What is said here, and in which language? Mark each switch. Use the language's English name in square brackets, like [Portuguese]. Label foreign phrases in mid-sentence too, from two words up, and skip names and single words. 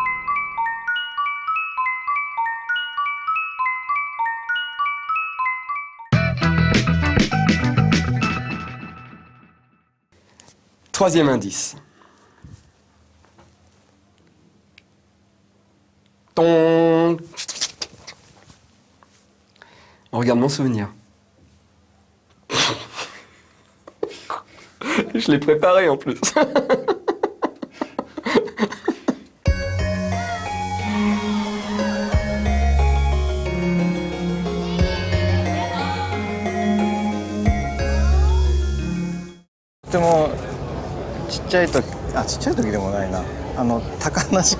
[French] Troisième indice. Ton. On regarde mon souvenir. Je l'ai préparé en plus. [Japanese] とてもちっちゃい時ちっちゃい時でもないな多感な時期